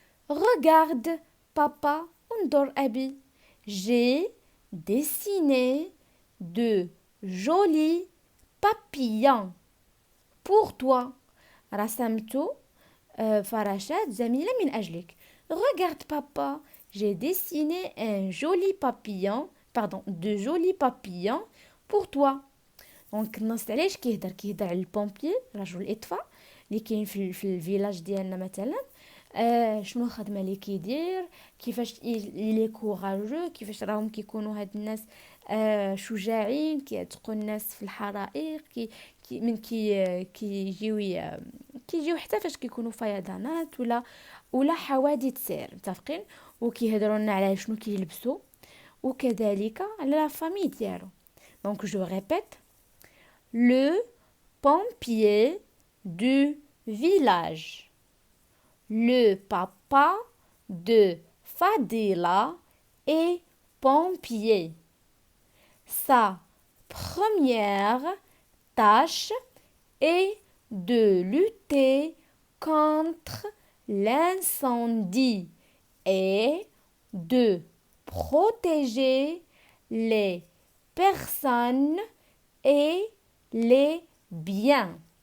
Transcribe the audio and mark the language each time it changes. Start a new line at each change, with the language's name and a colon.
French: regarde papa
Arabic: انظر أبي
French: j'ai dessiné de joli papillon pour toi.
Arabic: رسمت فراشات جميلة من أجلك.
French: Regarde papa, j'ai dessiné un joli papillon, pardon, de jolis papillons pour toi.
Arabic: دونك النص علاش كيهضر على البومبي رجل الاطفاء اللي كاين في الفيلاج ديالنا مثلا. شنو الخدمه اللي كيدير، كيفاش لي كوراجو، كيفاش راهم كيكونوا هاد الناس شجاعين، كيعتقوا الناس في الحرائق، من كيجيو حتى فاش كيكونوا فيضانات ولا حوادث سير متفقين. وكيهضروا لنا على شنو كيلبسوا وكذلك على
French: لا فامي
Arabic: ديالو.
French: دونك جو ريبيت: le pompier du village. Le papa de Fadila est pompier. Sa première tâche est de lutter contre l'incendie et de protéger les personnes et les biens.